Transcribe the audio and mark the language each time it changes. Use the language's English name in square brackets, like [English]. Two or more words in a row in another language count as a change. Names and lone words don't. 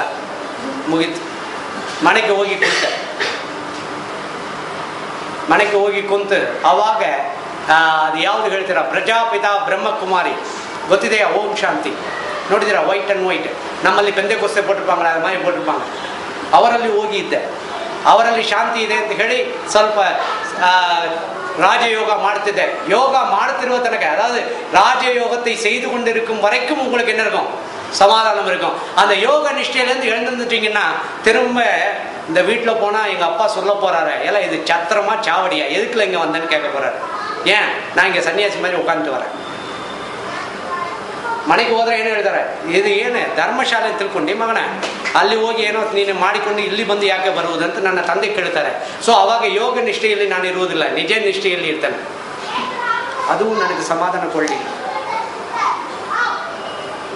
[Kannada] ಮುಗೀತು. ಮನೆಗೆ ಹೋಗಿ ಕುಂತು ಅವಾಗ ಅದು ಯಾವುದು ಹೇಳ್ತೀರಾ? ಪ್ರಜಾಪಿತಾ ಬ್ರಹ್ಮಕುಮಾರಿ ಗೊತ್ತಿದೆಯಾ? ಓಂ ಶಾಂತಿ ನೋಡಿದ್ದೀರಾ? [English] white and white [Kannada] ನಮ್ಮಲ್ಲಿ ಪೆಂದೆ ಕೊಸ್ತೆ [Tamil] போட்டிருப்பாங்களா, அது மாதிரி போட்டிருப்பாங்க. [Kannada] ಅವರಲ್ಲಿ ಹೋಗಿ ಇದ್ದೆ. ಅವರಲ್ಲಿ ಶಾಂತಿ ಇದೆ ಅಂತ ಹೇಳಿ ಸ್ವಲ್ಪ ராஜயோகா ಮಾಡ್ತಿದ್ದೆ. யோக ಮಾಡ್ತಿರುವ ತನಕ, [Tamil] அதாவது ராஜயோகத்தை செய்து கொண்டிருக்கும் வரைக்கும் உங்களுக்கு என்ன இருக்கும்? சமாதானம் இருக்கும். அந்த யோக நிஷ்டையிலேருந்து எழுந்துட்டீங்கன்னா திரும்ப இந்த வீட்டில் போனால் எங்கள் அப்பா சொல்ல போறாரு, எல்லாம் இது சத்திரமா சாவடியா, எதுக்குல இங்கே வந்தேன்னு கேட்க போறாரு. ஏன் நான் இங்கே சன்னியாசி மாதிரி உட்காந்துட்டு வரேன். [Kannada] ಮನೆಗೆ ಹೋದ್ರೆ ಏನು ಹೇಳ್ತಾರೆ, ಇದು ಏನು ಧರ್ಮಶಾಲೆ ತಿಳ್ಕೊಂಡು ಮಗನ ಅಲ್ಲಿ ಹೋಗಿ ಏನೋ ನೀನು ಮಾಡಿಕೊಂಡು ಇಲ್ಲಿ ಬಂದು ಯಾಕೆ ಬರುವುದಂತ ನನ್ನ ತಂದೆ ಕೇಳ್ತಾರೆ. ಸೊ ಅವಾಗ ಯೋಗ ನಿಷ್ಠೆಯಲ್ಲಿ ನಾನು ಇರುವುದಿಲ್ಲ, ನಿಜ ನಿಷ್ಠೆಯಲ್ಲಿ ಇರ್ತೇನೆ. ಅದು ನನಗೆ ಸಮಾಧಾನ ಕೊಡಲಿಲ್ಲ.